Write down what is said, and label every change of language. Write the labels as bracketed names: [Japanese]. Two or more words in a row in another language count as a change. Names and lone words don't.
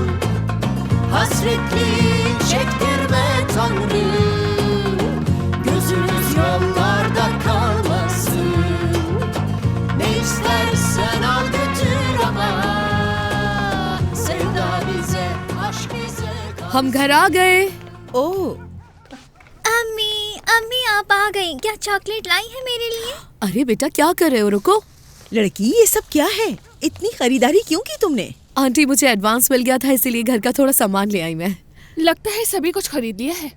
[Turkish] Hasretli çektirme Tanrım, gözümüz yollarda kalmasın. Ne istersen al götür ama sevda bize, aşk bize kalsın. [Hindi] हम घर आ गए। ओह, अम्मी अम्मी आप आ गई। क्या चॉकलेट लाई है मेरे लिए? अरे बेटा क्या कर रहे हो, रुको। लड़की ये सब क्या है? इतनी खरीदारी क्यों की तुमने? आंटी मुझे एडवांस मिल गया था इसीलिए घर का थोड़ा सामान ले आई मैं। लगता है सभी कुछ खरीद लिया है।